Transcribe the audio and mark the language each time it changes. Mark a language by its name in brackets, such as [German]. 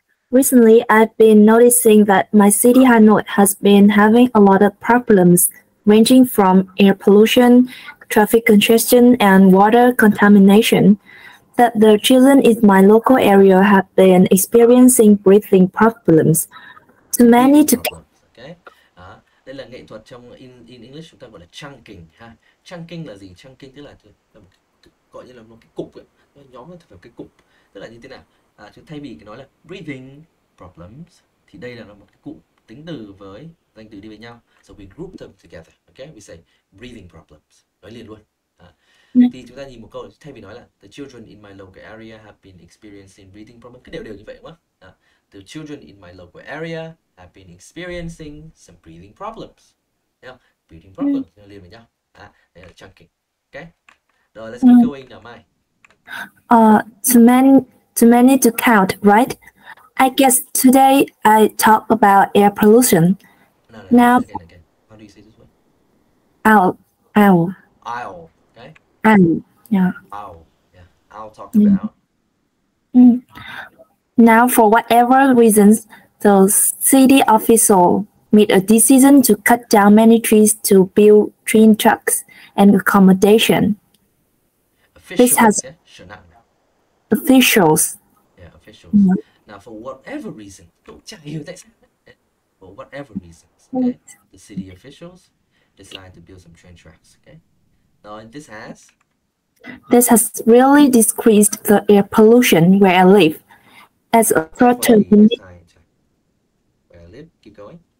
[English] Recently, I've been noticing that my city Hanoi has been having a lot of problems, ranging from air pollution, traffic congestion, and water contamination, that the children in my local area have been experiencing breathing problems. Too many to... Okay. [Vietnamese] Đây là nghệ thuật trong [English] in English [Vietnamese] chúng ta gọi là chunking ha. Chunking là gì? Chunking tức là gọi như là một cái cục ấy. Nhóm nó phải cái cục, tức là như thế nào? Thay vì cái nói là breathing problems thì đây là một cái cụm tính từ với danh từ đi với nhau. [English] So we group them together. Okay, we say breathing problems. [Vietnamese] Nói liền luôn. Thì chúng ta nhìn một câu thay vì nói là [English] the children in my local area have been experiencing breathing problems, [Vietnamese] cứ đều như vậy đúng không? [English] The children in my local area have been experiencing some breathing problems. [Vietnamese] Thấy không? Breathing problems liền với nhau. Đây là chunking. [English] Okay. [Vietnamese] Rồi, [English] let's keep going now, Mai. Too too many to count, right? I guess today I talk about air pollution. No, Now, again. How do you say this word? I'll, I'll, okay? yeah. I'll talk about. Now, for whatever reasons, the city official made a decision to cut down many trees to build train tracks and accommodation. Officials, has- yeah? Sure, not. Officials. Yeah, officials. Now, for whatever reason, [Vietnamese] cậu chả hiểu tại sao. [English] For whatever reasons, okay? The city officials decide to build some train tracks, okay? Now, and This has really decreased the air pollution where I live. As a short-term where I live, keep going.